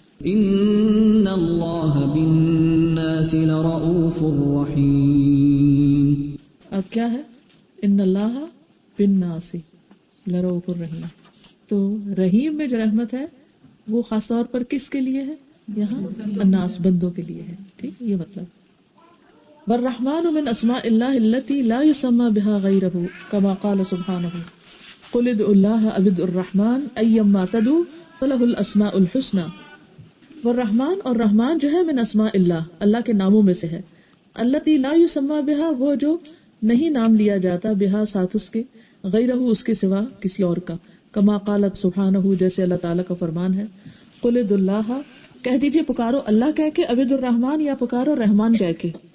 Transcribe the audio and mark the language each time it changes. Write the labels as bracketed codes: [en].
[ar] ان اللہ بالناس لرؤوف الرحیم. [ur] اب کیا ہے؟ [ar] ان اللہ بالناس لرؤوف الرحیم. [ur] تو رحیم میں جو رحمت ہے وہ خاص طور پر کس کے لیے ہے؟ یہاں الناس, بندوں کے لیے ہے. ٹھیک, یہ مطلب. [ar] والرحمن من اسماء اللہ التي لا يسمى بها غيره كما قال سبحانه قل ادعوا الله او ادعوا الرحمن ايما تدعوا فله الاسماء الحسنى. [ur] والرحمن, اور رحمان جو ہے [ar] من اسماء اللہ, [ur] اللہ کے ناموں میں سے ہے. [ar] التي لا يسمى بها, [ur] وہ جو نہیں نام لیا جاتا, بها ساتھ اس کے, غیرہ اس کے سوا کسی اور کا. [ar] کما قالت سبحانہ, [ur] جیسے اللہ تعالیٰ کا فرمان ہے, [ar] قل ادعوا اللہ, [ur] کہہ دیجئے پکارو اللہ کہہ کے, عبد الرحمن, یا پکارو رحمان کہہ کے.